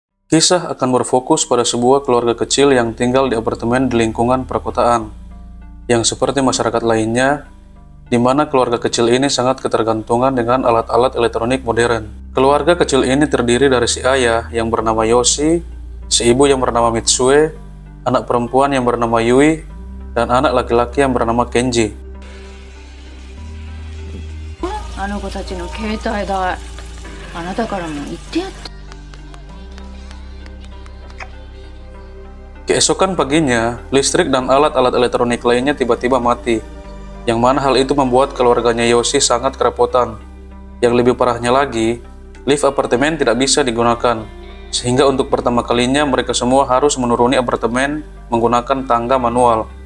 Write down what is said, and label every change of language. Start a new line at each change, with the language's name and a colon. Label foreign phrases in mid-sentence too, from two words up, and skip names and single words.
Indonesian: Kisah akan berfokus pada sebuah keluarga kecil yang tinggal di apartemen di lingkungan perkotaan, yang seperti masyarakat lainnya, di mana keluarga kecil ini sangat ketergantungan dengan alat-alat elektronik modern. Keluarga kecil ini terdiri dari si ayah yang bernama Yoshi, si ibu yang bernama Mitsue, anak perempuan yang bernama Yui, dan anak laki-laki yang bernama Kenji.
Japanese: あの子たちの携帯代、あなたからも言ってやって。
Indonesian: Keesokan paginya, listrik dan alat-alat elektronik lainnya tiba-tiba mati, yang mana hal itu membuat keluarganya Yoshi sangat kerepotan. Yang lebih parahnya lagi, lift apartemen tidak bisa digunakan, sehingga untuk pertama kalinya mereka semua harus menuruni apartemen menggunakan tangga manual.